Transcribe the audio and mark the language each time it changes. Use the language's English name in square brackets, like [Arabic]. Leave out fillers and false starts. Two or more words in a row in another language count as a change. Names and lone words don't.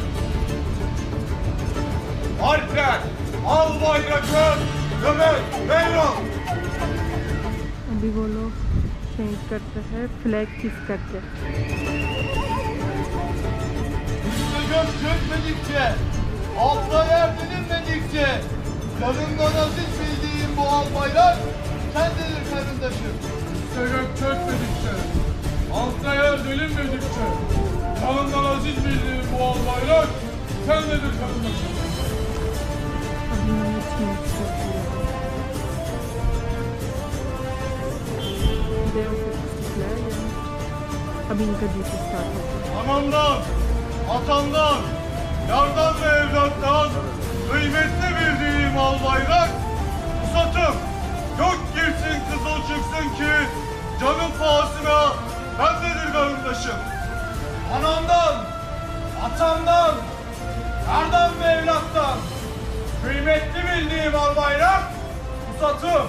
[Hindi] अभी वो लोग चेंज करते हैं [English] flag kiss [Hindi] करके। [Turkish] Gök çökmedikçe, altta yer dilinmedikçe, canından aziz bildiğim bu al bayrak kendidir karındaşım. Gök çökmedikçe, altta yer dilinmedikçe, canından aziz bildiğim bu al bayrak kendidir karındaşım. [Hindi] अभी इनका [English] duty start [Hindi] होगा। [Turkish] Anamdan, atamdan, yardan ve evlattan kıymetli bildiğim al bayrak pusatım. Gök girsin kızıl çıksın ki canım pahasına bendedir karındaşım. Anamdan, atamdan, yardan ve evlattan kıymetli bildiğim al bayrak pusatım.